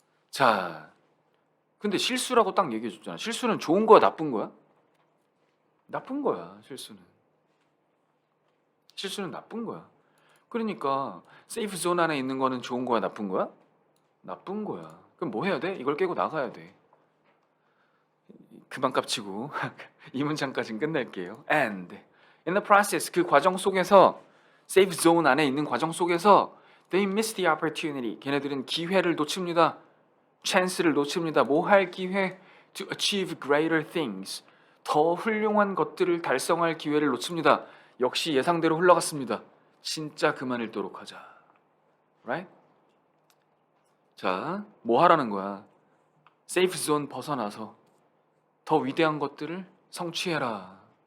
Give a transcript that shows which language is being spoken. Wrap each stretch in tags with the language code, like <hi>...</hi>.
<ko>자, 근데 실수라고 딱 얘기해 줬잖아. 실수는 좋은 거야, 나쁜 거야? 나쁜 거야. 실수는 나쁜 거야. 그러니까 세이프 존 안에 있는 거는 좋은 거야, 나쁜 거야? 나쁜 거야. 그럼 뭐 해야 돼? 이걸 깨고 나가야 돼. 그만 깝치고 이 문장까지는 끝낼게요.</ko> <en>And in the process,</en> <ko>그 과정 속에서</ko> <en>safe zone</en> <ko>안에 있는 과정 속에서</ko> <en>they miss the opportunity.</en> <ko>걔네들은 기회를 놓칩니다. chance를 놓칩니다. 뭐 할 기회?</ko> <en>To achieve greater things.</en> <ko>더 훌륭한 것들을 달성할 기회를 놓칩니다. 역시 예상대로 흘러갔습니다. 진짜 그만 읽도록 하자. Right? 자, 뭐 하라는 거야? safe zone 벗어나서 더 위대한 것들을 성취해라.</ko>